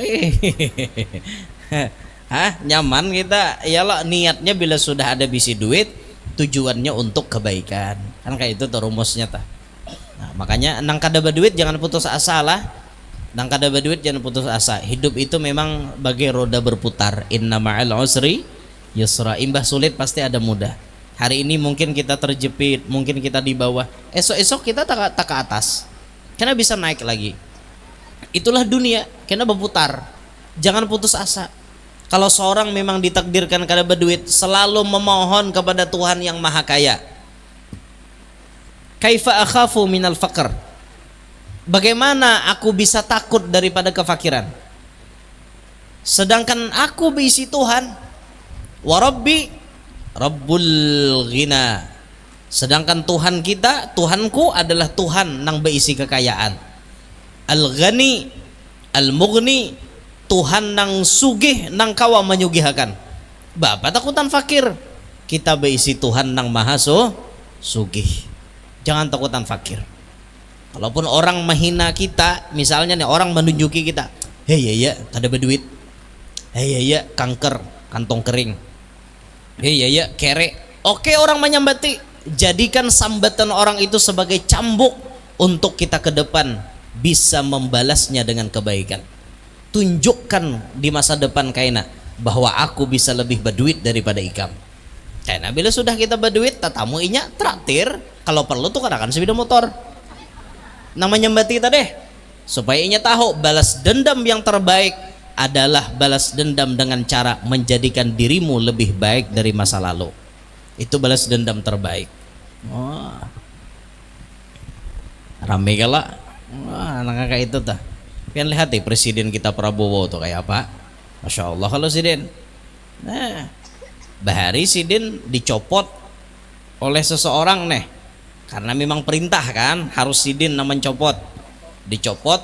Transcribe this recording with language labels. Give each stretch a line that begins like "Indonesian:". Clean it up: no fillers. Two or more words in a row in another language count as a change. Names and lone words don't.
Banjar: Nyaman kita. Iyalah niatnya bila sudah ada bisi duit, tujuannya untuk kebaikan. Kan kayak itu tuh rumusnya tah. Nah, makanya nang kada berduit jangan putus asa lah. Nang kada berduit jangan putus asa. Hidup itu memang bagai roda berputar.
Arabic: إن مع العسر يسرا.
Banjar: Imbah sulit pasti ada mudah. Hari ini mungkin kita terjepit, mungkin kita di bawah.
Indonesian: Esok-esok kita tak ke atas. Karena bisa naik lagi. Itulah dunia, karena berputar. Jangan putus asa.
Banjar: Kalau seorang memang ditakdirkan kada berduit, selalu memohon kepada Tuhan yang Maha Kaya.
Arabic: كيف أخاف من الفقر?
Indonesian: Bagaimana aku bisa takut daripada kefakiran? Sedangkan aku berisi Tuhan.
Arabic: وربي رب الغنى.
Banjar: Sedangkan Tuhan kita, Tuhanku adalah Tuhan nang berisi kekayaan.
Arabic: الغني المغني,
Banjar: Tuhan nang sugih nang kawa menyugihakan. Bapak takutan fakir. Kita berisi Tuhan nang maha sugih. Jangan takutan fakir. Kalaupun orang menghina kita, misalnya nih orang menunjuki kita, ya kada berduit.
Indonesian: Ya kanker, kantong kering. Ya kere. Oke orang menyambati, jadikan sambatan orang itu sebagai cambuk untuk kita ke depan bisa membalasnya dengan kebaikan.
Banjar: Tunjukkan di masa depan kaina bahwa aku bisa lebih berduit daripada ikam. Karena bila sudah kita berduit, tatamu inya traktir, kalau perlu tuh katakan sepeda motor. Namanya nyambati kita deh, supaya inya tahu balas dendam yang terbaik adalah balas dendam dengan cara menjadikan dirimu lebih baik dari masa lalu.
Indonesian: Itu balas dendam terbaik.
Banjar: Rame kala.
Indonesian: Anak kayak itu tah.
Banjar: Pian lihat deh presiden kita Prabowo tuh kayak apa.
Arabic: ما شاء الله
Banjar: kalau sidin. Nah, bahari sidin dicopot oleh seseorang nih. Karena memang perintah kan harus sidin namanya copot.